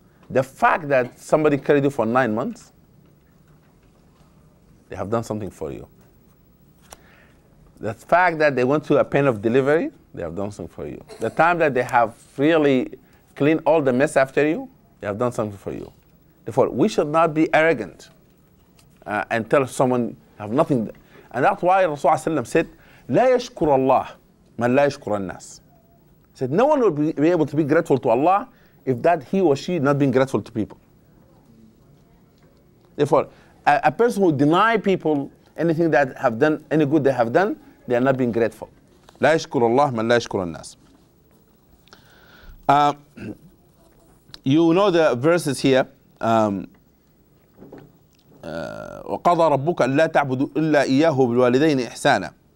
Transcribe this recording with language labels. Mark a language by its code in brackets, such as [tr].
[en] The fact that somebody carried you for 9 months, they have done something for you. The fact that they went through a pain of delivery, they have done something for you. The time that they have really cleaned all the mess after you, they have done something for you. Therefore, we should not be arrogant and tell someone you have nothing. And that's why Rasulullah said, [ar] لا يشكر الله من لا يشكر الناس. [en] He said, no one will be able to be grateful to Allah if that he or she not being grateful to people. Therefore, a person who deny people anything that have done, any good they have done, they are not being grateful. [ar] لا يشكر الله من لا يشكر الناس. [en] You know the verses here. [ar] وقضى ربك ألا تعبدوا إلا إياه بالوالدين إحسانا.